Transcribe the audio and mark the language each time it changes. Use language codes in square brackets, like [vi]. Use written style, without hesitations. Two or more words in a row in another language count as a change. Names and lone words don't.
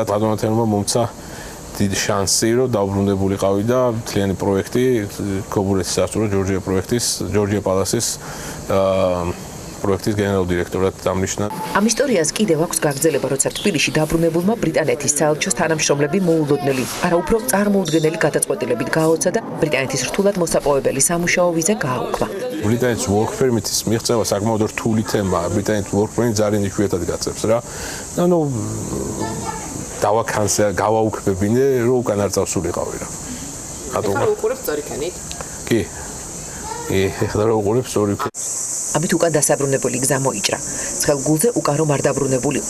[ka] პატრონატელმა მომცა დიდი შანსი, რომ დაუბრუნებულიყავი და მთლიანი პროექტი, ქობულეთის სასტუმრო ჯორჯია პალასის პროექტის გენერალურ დირექტორად დამნიშნა. ამ ისტორიას კიდევ აქვს გაგრძელება, როცა თბილისში დაბრუნებულმა ბრიტანეთის საელჩოს თანამშრომლები მოულოდნელი, არა უფრო წარმოუდგენელი გადაწყვეტილებით გააოცა და ბრიტანეთის რთულად მოსაპოვებელი სამუშაო ვიზა გააუქმა. ბრიტანეთის [en] work permit- [ka] ის მიღწევა საკმაოდ რთული თემაა. ბრიტანეთის [en] work permit [ka] ძალიან იშვიათად გაწევს რა. ანუ გავაუქმებინე, რომ უკან არ წავსულიყავი რა. ეხლა უყურებ სწორიქანით? კი. ეხლა რა უყურებ სწორიქანით? ამით უკან დასაბრუნებელი გზა მოიჭრა. ცხელ გულზე უკან რომ არ დაბრუნებულიყო.